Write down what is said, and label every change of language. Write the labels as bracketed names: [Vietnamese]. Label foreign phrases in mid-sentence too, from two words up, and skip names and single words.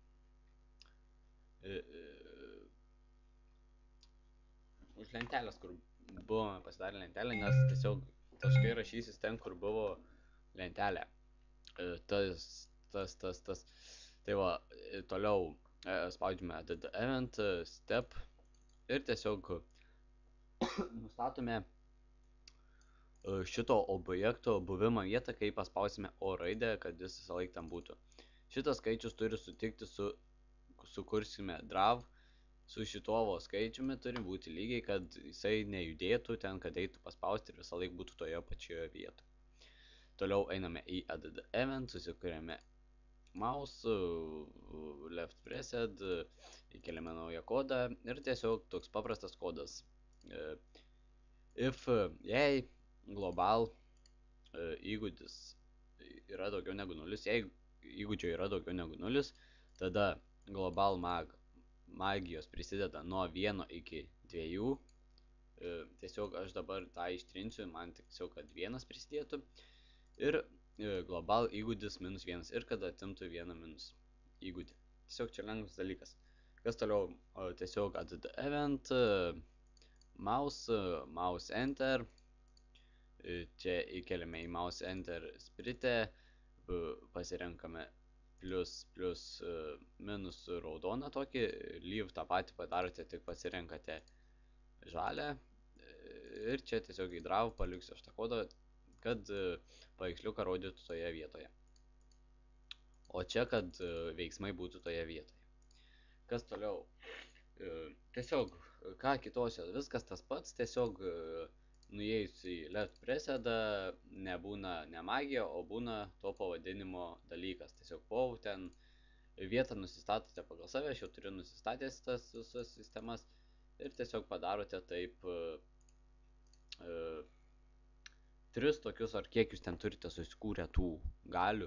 [Lithuanian] Už lentelės, kur buvome pasidarę lentelę, nes tiesiog taškai rašysis ten, kur buvo lentelė. Tai va, toliau spaudžiame [English] add event, [Lithuanian] step ir tiesiog nustatome šito objekto buvimo vietą, kai paspausime O raidę, kad jis visą laiką tam būtų. Šitas skaičius turi sutikti sukursime drav, su šituo skaičiumi turi būti lygiai, kad jisai nejudėtų ten, kad eitų paspausti ir visą laiką būtų toje pačioje vietoje. Toliau einame į [English] add event, [Lithuanian] susikuriame [English] mouse, left pressed, [Lithuanian] įkeliame naują kodą ir tiesiog toks paprastas kodas. If, jei global įgūdis yra daugiau negu 0, jei įgūdžio yra daugiau negu 0, tada global magijos prisideda nuo 1 iki 2. Tiesiog aš dabar tą ištrinsiu, man tiesiog, kad 1 prisidėtų. Ir global įgūdis -1 ir kad atimtų 1 minus įgūdį. Tiesiog čia lengvas dalykas. Kas toliau, tiesiog [English] add event, mouse enter, [Lithuanian] čia įkeliame į [English] mouse enter [Lithuanian] spritę, pasirenkame minus raudoną tokį, leave tą patį padarote, tik pasirenkate žalę ir čia tiesiog į drav paliksiu aš tą kodą, kad paveiksliuką rodytų toje vietoje. O čia, kad veiksmai būtų toje vietoje. Kas toliau? Tiesiog, ką kitose, viskas tas pats, tiesiog nuėjus į [English] left pressed [Lithuanian] nebūna ne magija, o būna to pavadinimo dalykas. Tiesiog POV ten vietą nusistatote pagal save, aš jau turiu nusistatęs tas visas sistemas ir tiesiog padarote taip 3 tokius, ar kiek jūs ten turite susikūrę tų galių.